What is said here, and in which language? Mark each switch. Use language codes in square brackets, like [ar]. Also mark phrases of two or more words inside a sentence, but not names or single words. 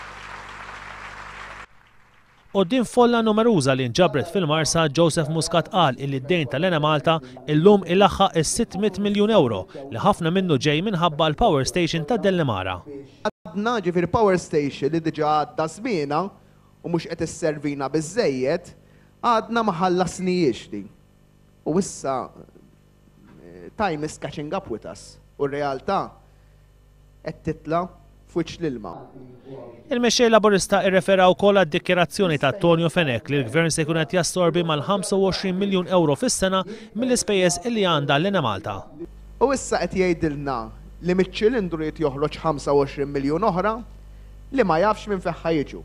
[mt] Quddiem folla numeruża li nġabret fil-Marsa, Joseph Muscat qal li d-dejn tal-Enemalta illum ilaħħaq is-600 miljun euro li ħafna minnu ġej minħabba l- [en] power station [mt] ta' Dellimara. Għadna ġifieri [en] power station [mt] li diġà għadda żmiena u mhux qed isservina biżżejjed, għadna ma ħallasnijiex din. U issa [en] time is catching up with us. [mt] U r-realtà qed titla' f'wiċċ l-ilma. Il-mexxej Laburista irrefera wkoll għad-dikjerazzjoni ta' Tonju Fenek li l-Gvern se jkun qed jassorbi mal-25 miljun euro fis-sena mill-ispejjeż illi għandha l-Enemalta. U issa qed jgħidilna li miċ-ċilindru jrid joħroġ 25 miljun oħra li ma jafx minn fejn ħajġu.